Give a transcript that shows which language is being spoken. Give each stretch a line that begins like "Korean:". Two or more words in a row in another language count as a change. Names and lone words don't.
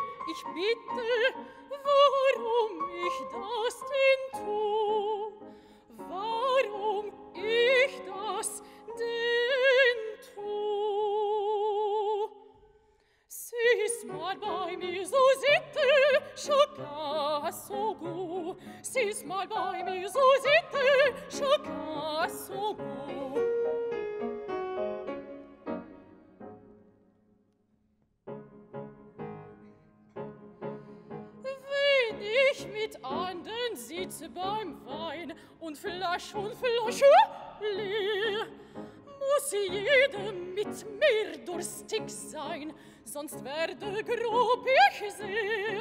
German: Ich bitte, warum ich das denn tu? Warum ich das denn tu? Sieh's mal bei mir so sitte,
French: chacun son goût.
German: Sieh's mal bei mir so sitte,
French: chacun son goût.
German: Wenn ich mit anderen sitze beim Wein und Flasche leer, muss jeder mit mir durstig sein, sonst werde grob ich sehr.